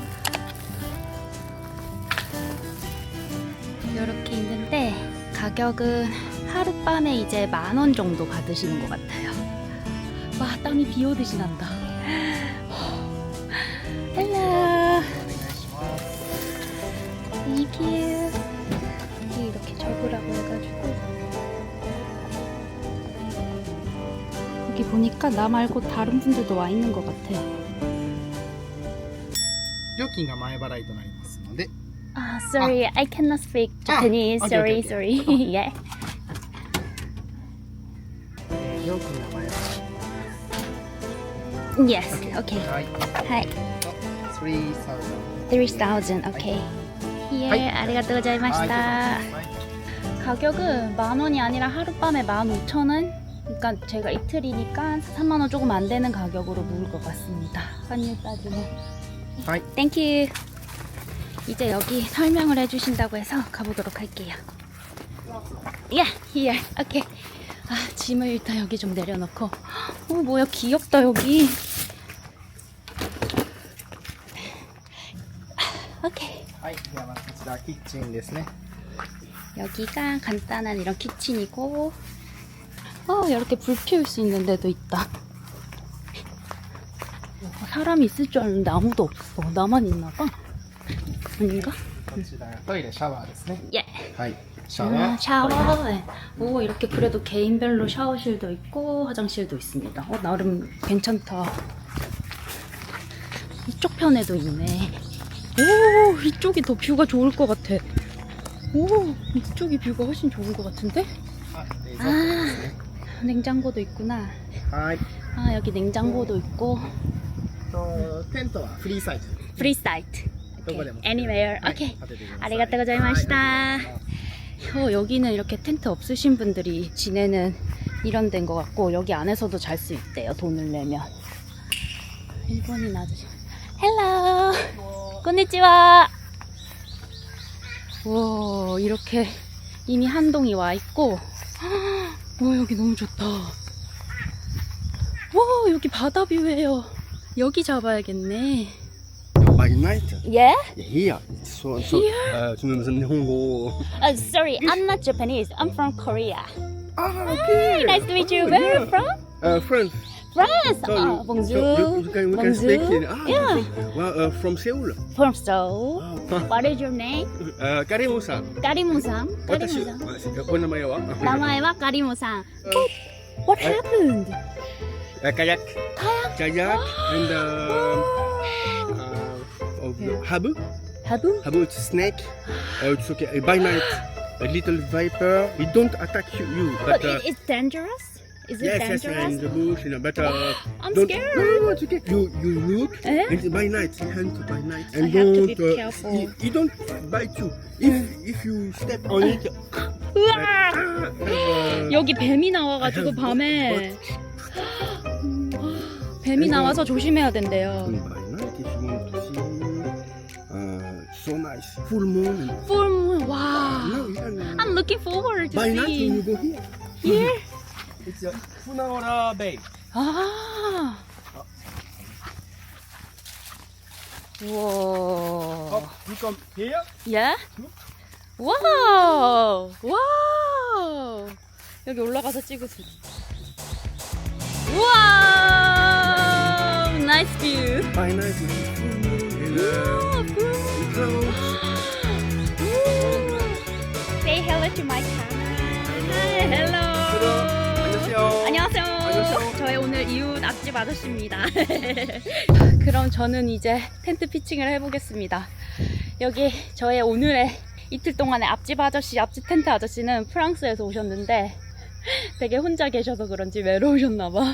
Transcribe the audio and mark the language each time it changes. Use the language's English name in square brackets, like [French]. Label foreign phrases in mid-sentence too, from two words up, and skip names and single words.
[Korean] 이렇게 있는데 가격은 하룻밤에 이제 10,000원 정도 받으시는 것 같아요. 와, 땀이 비 오듯이 난다. 헬로. [English] Thank you. [Korean] 이렇게 적으라고 해가지고 여기 보니까 나 말고 다른 분들도 와 있는 것 같아. [Japanese] 料金が前払いとなりますので、 [English] Sorry, I cannot speak Japanese. okay, Sorry, okay. sorry. Yeah. [Japanese] 料金が前払い [English] Yes. Okay. [Japanese] はいはい。 3,000 [English] 3,000. Okay. 예, [Japanese] 하이. ありがとうございました. [Korean] 가격은 10,000원이 아니라 하룻밤에 15,000원? 그러니까 제가 이틀이니까 30,000원 조금 안 되는 가격으로 묵을 것 같습니다. 환율 따지면. [Japanese] 하이. [English] 땡큐. [Korean] 이제 여기 설명을 해주신다고 해서 가보도록 할게요. [English] Yeah, here. Okay. [Korean] 짐을 일단 여기 좀 내려놓고. 뭐야, 귀엽다 여기. 오케이. [Japanese] はい、ではまずこちらキッチンですね。 [Korean] 여기가 간단한 이런 키친이고, 이렇게 불 피울 수 있는 데도 있다. 사람이 있을 줄 알았는데 아무도 없어. 나만 있나봐. 아닌가? [Japanese] こちらがトイレシャワーですね。 [Korean] 예. [Japanese] はい、シャワー。 [Korean] 샤워. 오, 이렇게 그래도 개인별로 샤워실도 있고 화장실도 있습니다. 나름 괜찮다. 이쪽 편에도 있네. 오, 이쪽이 더 뷰가 좋을 것 같아. 오, 이쪽이 뷰가 훨씬 좋을 것 같은데? [Japanese] あ、冷蔵庫ですね。 [Korean] 냉장고도 있구나. [Japanese] はい。 [Korean] 여기 냉장고도 있고. [Japanese] テントはフリーサイズ。 [English] free site. [Japanese] どこでも。 [English] Anywhere. [Japanese] はい [Korean] 오케이. [Japanese] 立ててください。ありがとうございました. [Korean] 여기는 이렇게 텐트 없으신 분들이 지내는 이런 데인 것 같고, 여기 안에서도 잘 수 있대요, 돈을 내면. 일본인 아저씨. 헬로. konnichiwa. 와, 이렇게 이미 한 동이 와 있고. 와, 여기 너무 좋다. 와, 여기 바다 뷰예요. 여기 잡아야겠네. [English] By night? Yeah? Here. So, Here? [Japanese] すみません、日本語。 [English] Sorry, I'm not Japanese. I'm from Korea. Okay. Nice to meet you. Where are you from? France. France. So, Bonjour. So we can Bonjour. speak in. Yeah. From Seoul. From Seoul. Ah. What is your name? [Japanese] カリモさん。 Karimu-san. 私、 Karimu-san. お名前は Namae Karimu-san. [English] What happened? Kayak. Kayak and habu. Habu? Habu it's snake. It's okay. By night, a little viper. It don't attack you, But but it's dangerous? Is it yes, in dangerous? the bush, but I'm don't. scared. No, it's okay. You look Eh? and by night, hunt by night, I and have to don't. be careful. He don't bite you. If you step on it, [Korean] 으악! uh, 여기 뱀이 나와가지고 밤에 뱀이 나와서 조심해야 된대요. [English] by night, if you want to see. So nice. Full moon. Full moon. Wow. No, yeah, I'm looking forward to by night see. when you go here. Here? It's a Funaora Bay. [Korean] 아. 우와. [English] Up, you come here. [Korean] 예? 와우. 와우. 여기 올라가서 찍으세요. 우와. [English] nice view. By night when you full moon. And, clouds. Say hello to my camera. Hi, hello. [Korean] 안녕하세요. 안녕하세요. 저희 오늘 이웃 앞집 아저씨입니다. 그럼 저는 이제 텐트 피칭을 해보겠습니다. 여기 저의 오늘의 이틀 동안의 앞집 아저씨, 앞집 텐트 아저씨는 프랑스에서 오셨는데 되게 혼자 계셔서 그런지 외로우셨나봐.